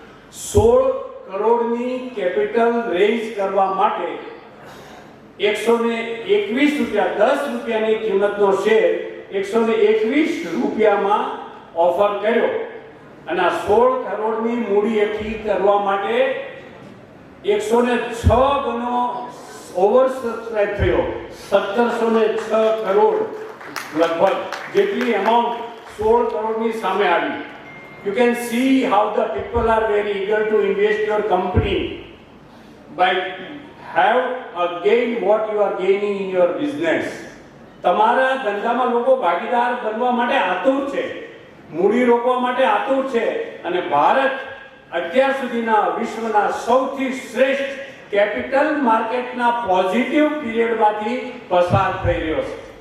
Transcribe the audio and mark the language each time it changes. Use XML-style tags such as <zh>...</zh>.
<gu>16 કરોડની capital rays કરવા માટે 121 રૂપિયા, 10 રૂપિયાની કિંમતનો શેર 121 રૂપિયામાં ઓફર કર્યો. અને આ 16 કરોડની મૂડી એકઠી કરવા માટે 106 ગણો ઓવર સબસ્ક્રાઇબ થયો. 1706 કરોડ લગભગ જેટલી અમાઉન્ટ 16 કરોડની સામે આવી.</gu> <en>You can see how the people are very eager to invest your company by have gain what you are gaining in your business.</en> <gu>તમારા ધંધામાં લોકો ભાગીદાર બનવા માટે આતુર છે, મૂડી રોકવા માટે આતુર છે. અને ભારત અત્યાર સુધીના વિશ્વના સૌથી શ્રેષ્ઠ કેપિટલ માર્કેટના પોઝિટિવ પીરિયડમાંથી પસાર થઈ રહ્યો છે.</gu>